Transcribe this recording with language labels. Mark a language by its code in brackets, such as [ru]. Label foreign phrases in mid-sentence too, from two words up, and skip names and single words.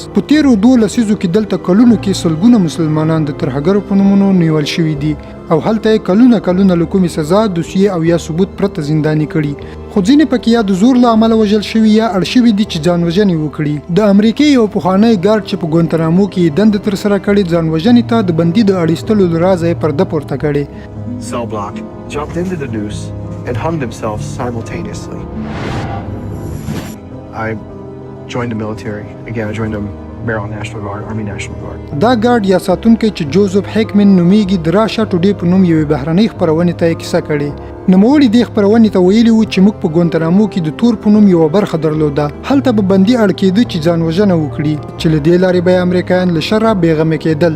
[ps] په تیرو 2 لسیزو کې دلته کلونو کې سلګونه مسلمانان د ترهګرو په نومونو نیول شوي دي او هلته یې کلونه له کومې سزا، دوسیې او یا ثبوت پرته زنداني کړي. خو ځینې پکې یا د زور له امله وژل شوي یا اړ شوي دي چې ځان وژنې وکړي. د امریکې یو پخوانی ګارډ چې په ګوانتانامو کې دنده ترسره کړې، ځان وژنې ته د بندي د اړیستلو له رازه یې پرده پورته کړې. [en] Cell block jumped into the noose and hung themselves simultaneously. I joined the military. Again, I joined the Maryland National Guard, Army National Guard. [ps] دا ګارډ یا ساتونکی چې جوزف هیکمن نومیږي، د راشا ټوډې په نوم یوې بهرنۍ خپرونې ته یې کیسه کړې. نوموړي دې خپرونې ته ویلي و چې موږ په ګوانتانامو کې د تور په نوم یوه برخه درلوده، هلته به بندي اړ کېده چې ځان وژنه وکړي چې له دې لارې به امریکایان له شره بېغمه کېدل.